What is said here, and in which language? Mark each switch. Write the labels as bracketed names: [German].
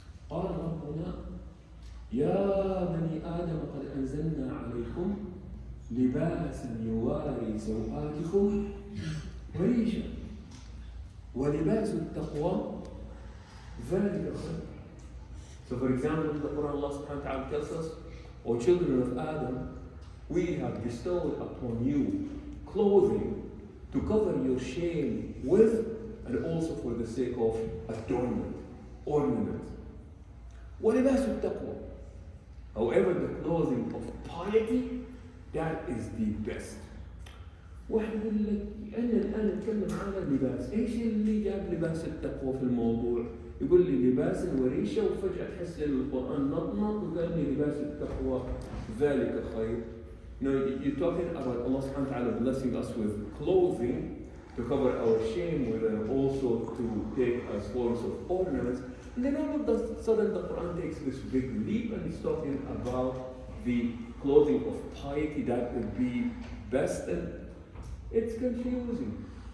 [Arabic] قال ربنا يا بني آدم قد أنزلنا عليكم لباسا يواري سوآتكم وريشا ولباس التقوى ذلك خير. [English] So for example, in the Quran, Allah subhanahu wa ta'ala tells us, O children of Adam, we have bestowed upon you clothing to cover your shame with, and also for the sake of adornment, ornament. [Arabic] وَلِبَاسُ التَّقْوَى. [English] However, the clothing of piety, that is the best. [Arabic] واحد يقول لك أنا الآن نتكلم عن اللباس، إيش اللي جاب لباس التقوى في الموضوع؟ يقول لي لباس وريشة وفجأة تحس إن القرآن نطنط وقال لي لباس التقوى ذلك خير. [English] You know, you're talking about Allah subhanahu wa ta'ala blessing us with clothing to cover our shame with, and also to take as forms of ornaments. And then all of a sudden the Quran takes this big leap and it's talking about the clothing of piety that would be best, and it's confusing.